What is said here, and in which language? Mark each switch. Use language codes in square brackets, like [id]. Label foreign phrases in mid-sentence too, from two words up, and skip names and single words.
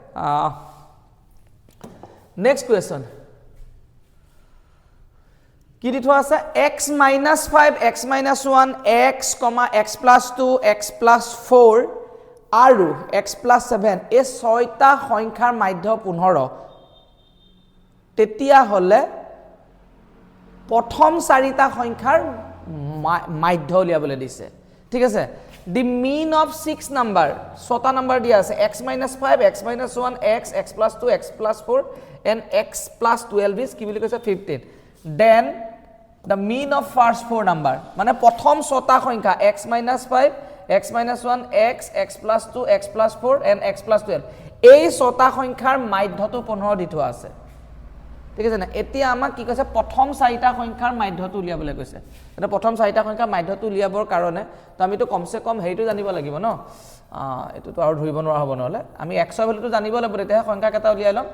[en] next question [as] কি দি থোৱা আছে x - 5 x - 1 x, x + 2 x + 4 আৰু x + 7 এই ছয়টা সংখ্যাৰ মাধ্য 15 তেতিয়া হলে প্ৰথম চাৰিটা সংখ্যাৰ মাধ্য উলিয়াবলৈ দিছে ঠিক আছে [en] the mean of 6 number, [as] 6টা নাম্বার দিয়া আছে [en] x minus 5, x minus 1, x plus 2, x plus 4 and x plus 12 is [as] কি বুলি কৈছে [en] 15. Then the mean of first 4 number, [as] মানে প্ৰথম 6টা সংখ্যা [en] x minus 5, x minus 1, x plus 2, x plus 4 and x plus 12, [as] এই 6টা সংখ্যাৰ মাধ্যটো 15 দি থোৱা আছে। ঠিক আছে না, এতিয়া আমাক কি কৈছে প্ৰথম 4টা সংখ্যাৰ মাধ্যটো উলিয়াবলৈ কৈছে। এটা প্ৰথম 4টা সংখ্যাৰ মাধ্যটো উলিয়াবৰ কাৰণে তো আমিতো কমসে কম হেৰিটো জানিব লাগিব ন, এটোতো আৰু ধৰিব নোৱাৰা হ'ব নহলে আমি x ৰ ভ্যালুটো জানিব লাগিব, তেতিয়া সংখ্যা কেইটা উলিয়াই লম।